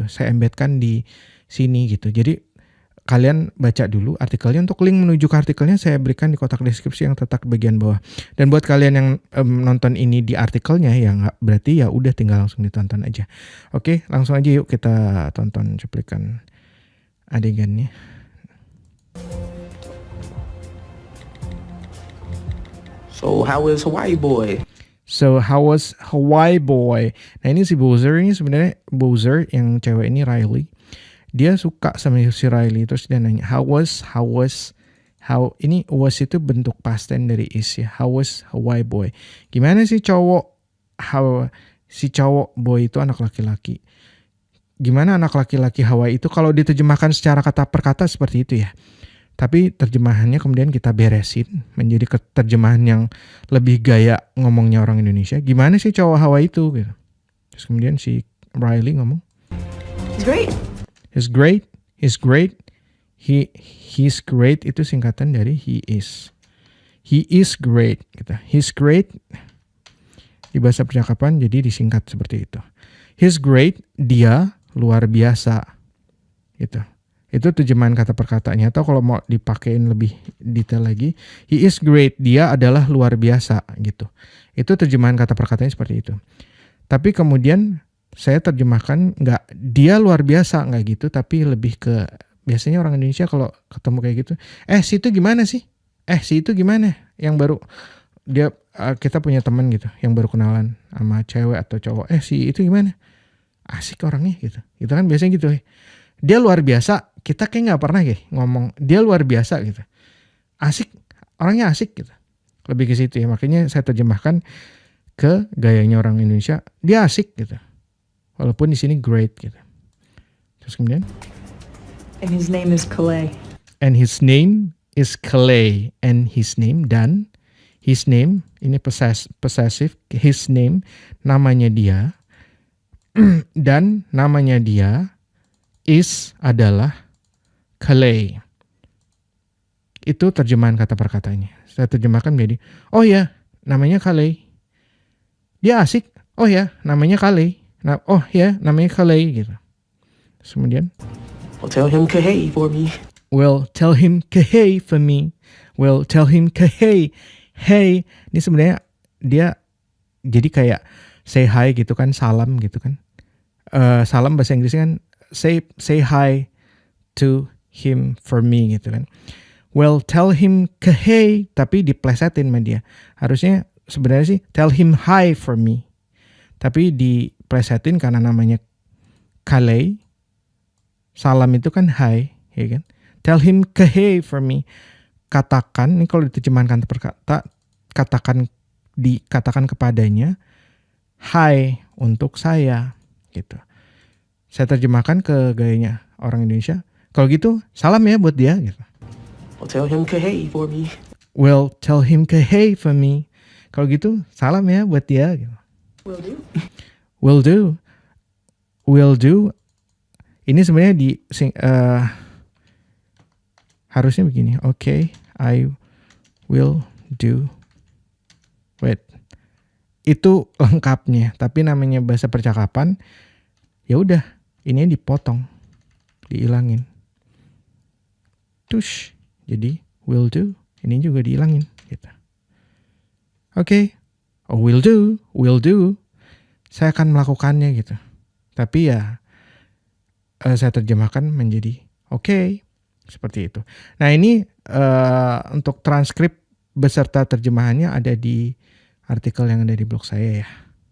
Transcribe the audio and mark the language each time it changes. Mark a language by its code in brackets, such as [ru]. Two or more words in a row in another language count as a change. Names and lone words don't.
[id] Saya embedkan di sini gitu. Jadi kalian baca dulu artikelnya. Untuk link menuju ke artikelnya saya berikan di kotak deskripsi yang terletak di bagian bawah. Dan buat kalian yang nonton ini di artikelnya, ya berarti ya udah tinggal langsung ditonton aja. Oke, langsung aja yuk kita tonton cuplikan adegannya. [en] So how was Hawaii Boy? [id] Nah ini si Bowser ini sebenarnya Bowser yang cewek ini Riley. Dia suka sama si Riley, terus dia nanya how ini was itu bentuk [en] past tense [id] dari is ya. [en] How was Hawaii boy? [id] Gimana sih cowok? Si cowok boy itu anak laki-laki. Gimana anak laki-laki Hawaii itu? Kalau diterjemahkan secara kata per kata seperti itu ya. Tapi terjemahannya kemudian kita beresin menjadi terjemahan yang lebih gaya ngomongnya orang Indonesia. Gimana sih cowok Hawaii itu? Gitu. Terus kemudian si Riley ngomong, [en] He's great. He's great [id] itu singkatan dari [en] he is. He is great [id] gitu. [en] He's great [id] di bahasa percakapan jadi disingkat seperti itu. [en] He's great, [id] dia luar biasa gitu. Itu terjemahan kata per katanya. Atau kalau mau dipakein lebih detail lagi, [en] he is great, [id] dia adalah luar biasa gitu. Itu terjemahan kata per katanya seperti itu. Tapi kemudian saya terjemahkan nggak dia luar biasa nggak gitu, tapi lebih ke biasanya orang Indonesia kalau ketemu kayak gitu, si itu gimana sih? Si itu gimana? Yang baru kita punya teman gitu, yang baru kenalan sama cewek atau cowok, si itu gimana? Asik orangnya gitu. Itu kan biasanya gitu. Dia luar biasa. Kita kayak nggak pernah ngomong dia luar biasa gitu. Asik, orangnya asik gitu. Lebih ke situ ya. Makanya saya terjemahkan ke gayanya orang Indonesia. Dia asik gitu. Walaupun di sini great gitu. Terus kemudian [en] And his name is Calais. And his name [id] dan [en] his name [id] ini possessive. [en] His name [id] namanya dia dan namanya dia is adalah Calais. Itu terjemahan kata per katanya. Saya terjemahkan menjadi oh ya namanya Calais. Dia asik. Oh ya namanya Calais. Oh ya, namanya Calais gitu. Terus kemudian, [en] Well, tell him Kahei for me. Hey. [id] Ini sebenarnya dia jadi kayak [en] say hi [id] gitu kan, salam gitu kan. Salam bahasa Inggrisnya kan [en] say hi to him for me [id] gitu kan. [en] Well, tell him Kahei, [id] tapi diplesetin sama dia. Harusnya sebenarnya sih [en] tell him hi for me. [id] Tapi diplesetin karena namanya Calais. Salam itu kan hi, ya kan? [en] Tell him Kahei for me. [id] Katakan, ini kalau diterjemahkan per kata, dikatakan kepadanya hi untuk saya gitu. Saya terjemahkan ke gayanya orang Indonesia. Kalau gitu, salam ya buat dia gitu. [en] Well, tell him Kahei for me. [id] Kalau gitu, salam ya buat dia gitu. [en] Will do. [id] Ini sebenarnya harusnya begini. [en] Okay, I will do. Wait. [id] Itu lengkapnya, tapi namanya bahasa percakapan. Ya udah, ini dipotong, diilangin. Tush. Jadi [en] will do. [id] Ini juga diilangin gitu. [en] Okay. Oh, will do. [id] Saya akan melakukannya gitu. Tapi ya saya terjemahkan menjadi okay. Seperti itu. Nah ini untuk transkrip beserta terjemahannya ada di artikel yang ada di blog saya ya.